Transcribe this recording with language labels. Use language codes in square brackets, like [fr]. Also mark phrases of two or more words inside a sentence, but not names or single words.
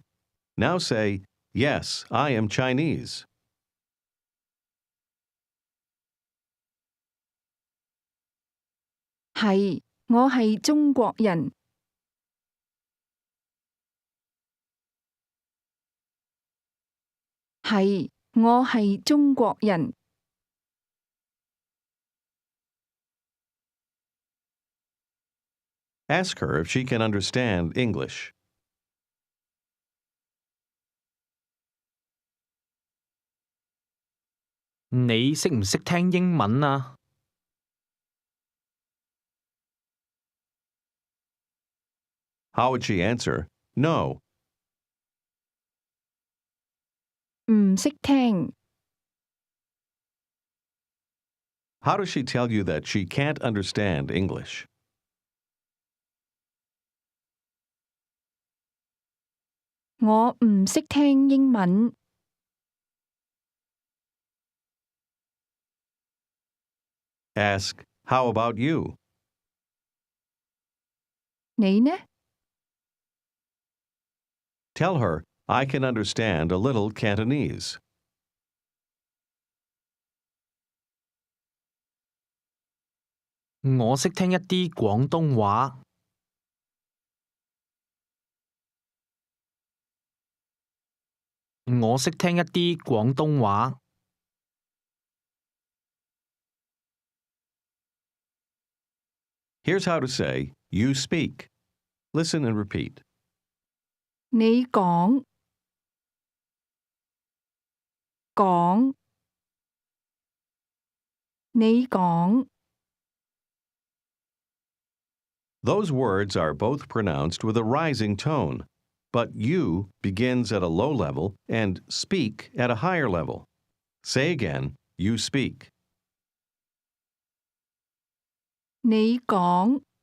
[en] Now say, Yes, I am Chinese. [yue] 係，我係中國人。係，我係中國人。 [en] Ask her if she can understand English. [yue] 你識唔識聽英文啊？ [en] How would she answer? No. [yue] 唔識聽。 [en] How does she tell you that she can't understand English? [yue] 我唔識聽英文。 [en] Ask, How about you? [yue] 你呢？ [en] Tell her, I can understand a little Cantonese. [yue] 我識聽一啲廣東話。我識聽一啲廣東話。 [en] Here's how to say, You speak. Listen and repeat. [yue] 你講講，你講。 [en] Those words are both pronounced with a rising tone, but you begins at a low level and speak at a higher level. Say again, You speak. [yue] 你講